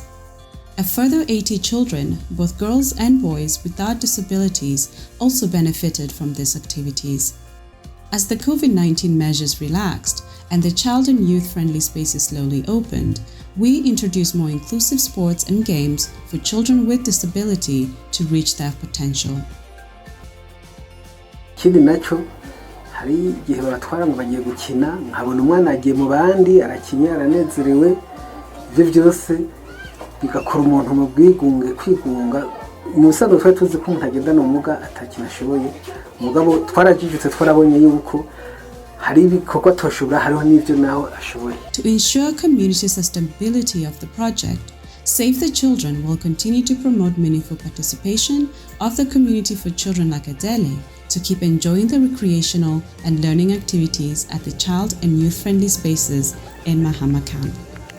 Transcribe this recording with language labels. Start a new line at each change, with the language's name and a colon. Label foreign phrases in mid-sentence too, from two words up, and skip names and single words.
English: A further 80 children, both girls and boys without disabilities, also benefited from these activities. As the COVID-19 measures relaxed and the child and youth-friendly spaces slowly opened, we introduced more inclusive sports and games for children with disability to reach their potential.
Kinyarwanda: Kindi nacho hari igihe babatwara ngo bagiye gukina nkabona umwana agiye mu bandi arakinya aranezerewe ibyo byose bigakora umuntu mu bwigunge kwigunga mu bisanzwe twari tuzi ko umuntu agendana ubumuga atakintu ashoboye mugabo twarajijutse twarabonye yuko hari ibikorwa toshobora hariho n'ibyo nawe ashoboye.
English: To ensure community sustainability of the project, Save the Children will continue to promote meaningful participation of the community for children like Adele to keep enjoying the recreational and learning activities at the child and youth-friendly spaces in Mahama Camp.